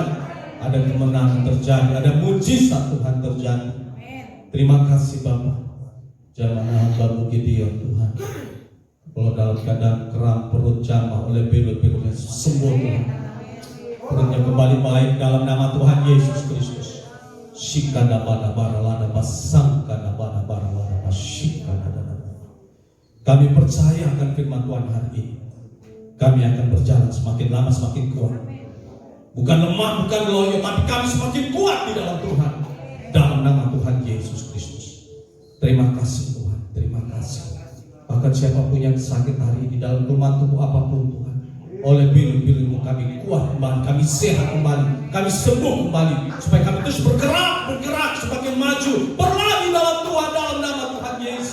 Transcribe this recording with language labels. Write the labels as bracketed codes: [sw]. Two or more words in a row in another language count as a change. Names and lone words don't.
[id] Ada kemenangan terjadi, ada mujizat Tuhan terjadi. Terima kasih Bapa. Jamaah hambamu Gideon Tuhan, kalau dalam keadaan kram perut jamaah oleh bilur-bilurnya sembuh Tuhan. Perutnya kembali baik dalam nama Tuhan Yesus Kristus. Shikana bana baralana basangkana bana baralana basikana. Kami percaya akan firman Tuhan hari ini. Kami akan berjalan semakin lama semakin kuat. Bukan lemah, bukan loyo, tapi kami semakin kuat di dalam Tuhan. Dalam nama Tuhan Yesus Kristus. Terima kasih Tuhan, terima kasih. Bahkan siapapun yang sakit hari ini dalam rumah tubuh apapun Tuhan, oleh bilur-bilurmu kami kuat kembali, kami sehat kembali, kami sembuh kembali, supaya kami terus bergerak semakin maju, berlari dalam Tuhan, dalam nama Tuhan Yesus.